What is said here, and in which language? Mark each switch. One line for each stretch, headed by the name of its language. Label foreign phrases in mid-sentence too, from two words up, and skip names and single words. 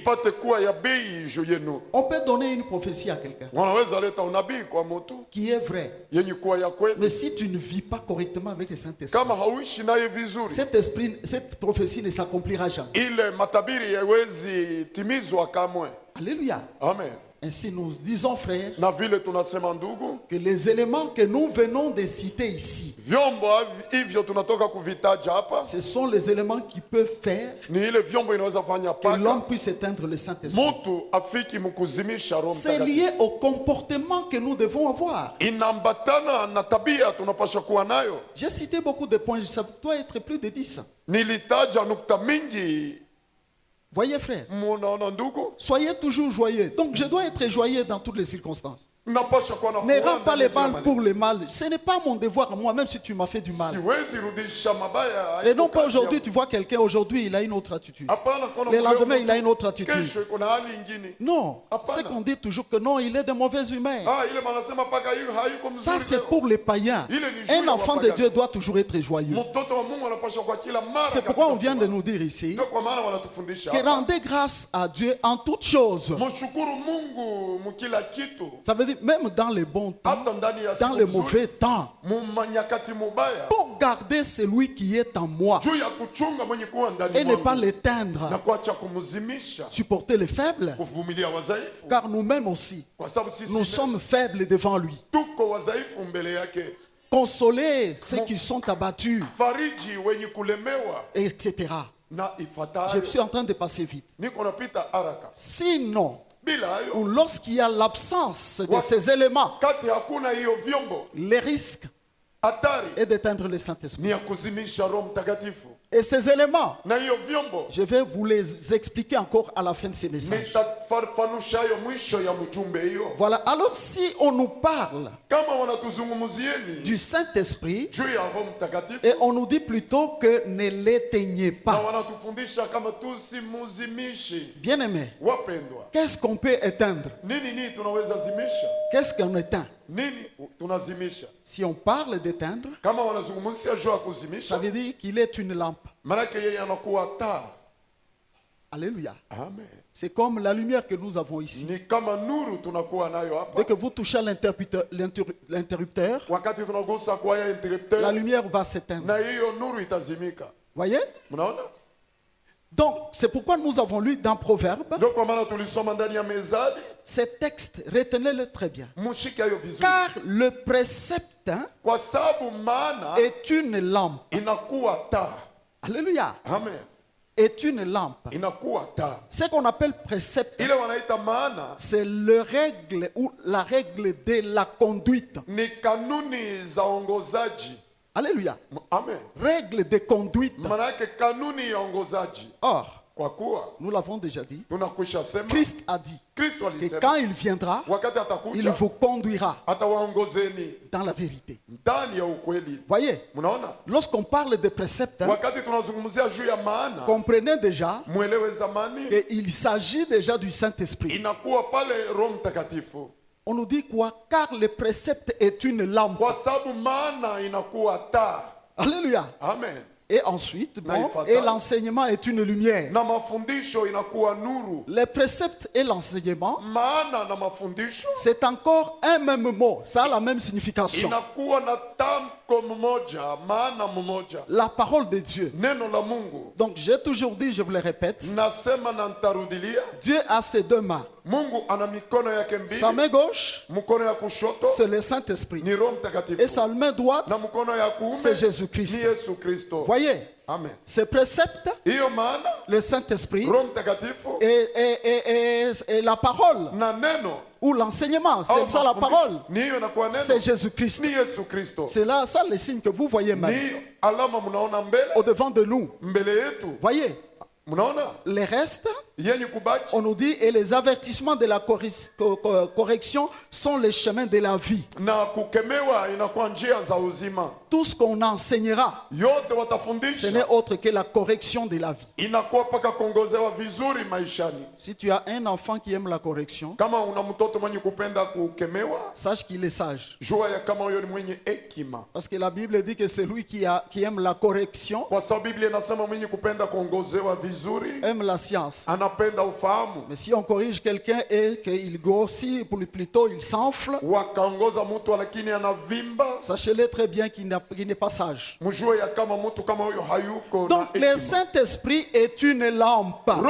French: On peut donner une prophétie à quelqu'un qui est vrai, mais si tu ne vis pas correctement avec le Saint-Esprit, cette prophétie ne s'accomplira jamais. Alléluia. Amen. Ainsi nous disons, frères,
Swahili: na vile tunasema ndugu,
French: que les éléments que nous venons de citer ici,
Swahili: vyombo hivyo tunatoka kuvitaja hapa,
French: ce sont les éléments qui peuvent faire
Swahili: ni ile vyombo inaweza fanya
French: que l'homme
Swahili: paka
French: puisse éteindre le Saint-Esprit.
Swahili: mtu afiki mkuzimisha Roho
French: C'est
Swahili: Mtakatifu.
French: lié au comportement que nous devons avoir.
Swahili: Inaambatana na tabia tunapaswa kuwa nayo.
French: J'ai cité beaucoup de points, ça doit être plus de 10.
Swahili: Nilitaja nukta mingi.
French: Voyez, frère,
Swahili: Munaona ndugu,
French: soyez toujours joyeux. Donc je dois être joyeux dans toutes les circonstances.
Swahili: napaswa kuwa na
French: Ne
Swahili: furaha
French: rends pas
Swahili: ndani
French: les
Swahili: ya kila
French: balles
Swahili: mahali.
French: pour le mal. Ce n'est pas mon devoir à moi, même si tu m'as fait du mal.
Swahili: Siwezi rudisha mabaya.
French: Et non pas aujourd'hui, tu vois quelqu'un, aujourd'hui il a une autre attitude.
Swahili: Hapana, kuna
French: Le
Swahili: leo
French: lendemain,
Swahili: mtu,
French: il a une autre attitude.
Swahili: kesho kuna hali ingine.
French: Non,
Swahili: Hapana.
French: c'est qu'on dit toujours que non, il est de mauvais humains.
Swahili: Ah, ile manasema paka hiyo hayuko mzuri.
French: Ça, c'est
Swahili: leo.
French: pour les païens. Il est Un joli, enfant de
Swahili: wapagani.
French: Dieu doit toujours être joyeux.
Swahili: Mtoto wa Mungu anapaswa kwa kila mara.
French: C'est pourquoi on vient de nous dire ici
Swahili: Ndio kwa maana wanatufundisha
French: que
Swahili: hapa.
French: rendez grâce à Dieu en toutes choses.
Swahili: Mshukuru Mungu mkila kitu.
French: Ça veut dire même dans les bons temps,
Swahili: Hata ndani ya
French: dans
Swahili: siku
French: les
Swahili: nzuri,
French: mauvais temps,
Swahili: manyakati mubaya.
French: pour garder celui qui est en moi
Swahili: Juu ya kuchunga mwenye kuwa ndani
French: et ne pas
Swahili: mwangu.
French: l'éteindre.
Swahili: Na kuacha kumzimisha.
French: Supporter les faibles,
Swahili: Kuvumilia wadhaifu.
French: car nous-mêmes aussi,
Swahili: Kwa sababu sisi
French: nous sommes faibles devant lui.
Swahili: tuko wadhaifu mbele yake.
French: Consoler ceux qui sont abattus,
Swahili: Fariji wenye kulemewa
French: etc.
Swahili: na
French: Je
Swahili: ifatayo.
French: suis en train de passer vite.
Swahili: Niko napita haraka.
French: Sinon,
Swahili: Bila hayo,
French: ou lorsqu'il y a l'absence de ces éléments,
Swahili: kati hakuna hiyo vyombo,
French: les risques
Swahili: hatari
French: est d'éteindre le Saint-Esprit.
Swahili: ni ya kuzimisha Roho Mtakatifu.
French: Et ces éléments,
Swahili: Na hiyo vyombo
French: je vais vous les expliquer encore à la fin de ce message.
Swahili: nitafafanusha hayo mwisho ya mjumbe hiyo.
French: Voilà. Alors si on nous parle
Swahili: Kama wanatuzungumzieni
French: du Saint-Esprit,
Swahili: juu ya Roho Mtakatifu
French: et on nous dit plutôt que ne l'éteignez
Swahili: na
French: pas.
Swahili: wanatufundisha kama tusimuzimishi.
French: Bien-aimés,
Swahili: Wapendwa,
French: qu'est-ce qu'on peut éteindre?
Swahili: nini tunaweza zimisha?
French: Qu'est-ce qu'on éteint?
Swahili: Nini tunazimisha?
French: Si on parle d'éteindre,
Swahili: Kama wanazungumzia juu ya
French: ça
Swahili: kuzimisha,
French: veut dire qu'il est une lampe.
Swahili: manake yeye anakuwa taa.
French: Alléluia. Amen. C'est comme la lumière que nous avons ici.
Swahili: Ni kama nuru tunakuwa nayo hapa.
French: Dès que vous touchez à l'interrupteur,
Swahili: Wakati tunagusa kwa ya interrupteur,
French: la lumière va s'éteindre.
Swahili: na hiyo nuru itazimika.
French: Voyez?
Swahili: Mnaona?
French: Donc, c'est pourquoi nous avons lu dans Proverbes
Swahili: Ndio kwa maana tulisoma ndani ya Mezali,
French: ces textes, retenez-le très bien.
Swahili: mshike hayo vizuri.
French: Car le précepte
Swahili: Kwa sababu maana
French: est une lampe.
Swahili: inakuwa taa.
French: Alléluia. Amen. Est une lampe.
Swahili: Inakuwa taa.
French: Ce qu'on appelle précepte,
Swahili: Ile wanaita maana
French: c'est le règle ou la règle de la conduite.
Swahili: ni kanuni za ongozaji.
French: Alléluia. Amen. Règle de conduite.
Swahili: Maana yake kanuni ya ongozaji.
French: Or,
Swahili: Kwa kuwa
French: nous l'avons déjà dit,
Swahili: tunakwisha sema
French: Christ a dit
Swahili: Kristo
French: que
Swahili: alisema
French: quand il viendra,
Swahili: wakati
French: il
Swahili: atakuja
French: vous conduira
Swahili: atawaongozeni
French: dans la vérité.
Swahili: ndani ya ukweli.
French: Voyez,
Swahili: Mnaona?
French: lorsqu'on parle de préceptes,
Swahili: Wakati tunazungumzia juu ya maana,
French: comprenez déjà
Swahili: mwelewe zamani
French: qu'il s'agit déjà du Saint-Esprit.
Swahili: inakuwa pale Roho Mtakatifu.
French: On nous dit quoi? Car le précepte est une lampe.
Swahili: Kwa sababu maana inakuwa taa.
French: Alléluia. Amen. Et ensuite, bon,
Swahili: Naifata.
French: et l'enseignement est une lumière.
Swahili: Na mafundisho inakuwa nuru.
French: Les préceptes et l'enseignement,
Swahili: Maana na mafundisho
French: c'est encore un même mot. Ça a la même signification.
Swahili: inakuwa na tamko mmoja, maana mmoja.
French: La parole de Dieu.
Swahili: Neno la Mungu.
French: Donc j'ai toujours dit, je vous le répète,
Swahili: Nasema na ntarudilia,
French: Dieu a ses deux mains.
Swahili: Mungu ana mikono yake
French: Sa
Swahili: mbili.
French: main gauche,
Swahili: Mkono ya kushoto
French: c'est le Saint-Esprit.
Swahili: ni Roho
French: Et
Swahili: Mtakatifu.
French: sa main droite,
Swahili: Na mkono ya kuume
French: c'est Jésus-Christ.
Swahili: ni Yesu Kristo.
French: voyez, Amen. ces préceptes,
Swahili: Hiyo maana
French: le Saint-Esprit
Swahili: Roho Mtakatifu
French: et la parole,
Swahili: na neno
French: ou l'enseignement,
Swahili: au
French: c'est ça la
Swahili: mafundisho,
French: parole,
Swahili: ni hiyo inakuwa
French: c'est
Swahili: neno
French: Jésus-Christ.
Swahili: ni Yesu Kristo.
French: C'est là ça le signe que vous voyez
Swahili: Ni
French: même
Swahili: alama mnaona mbele
French: au devant de nous.
Swahili: mbele yetu.
French: Voyez,
Swahili: Mnaona
French: les restes,
Swahili: yenye kubaki
French: on nous dit, et les avertissements de la correction sont les chemins de la vie.
Swahili: na kukemewa inakuwa njia za uzima.
French: Tout ce qu'on enseignera,
Swahili: Yote
French: ce n'est
Swahili: watafundisha
French: autre que la correction de la vie.
Swahili: inakuwa paka kuongozewa vizuri maishani.
French: Si tu as un enfant qui aime la correction,
Swahili: Kama una mtoto mwenye kupenda kukemewa,
French: sache qu'il est sage.
Swahili: jua ya kama huyo ni mwenye hekima,
French: Parce que la Bible dit que celui qui aime la correction
Swahili: kwa sababu Biblia inasema mwenye kupenda kuongozewa vizuri
French: aime la science. Mais si on corrige quelqu'un et qu'il grossit, plutôt il s'enfle, sachez-le très bien qu'il n'est pas sage. Donc le Saint-Esprit est une lampe.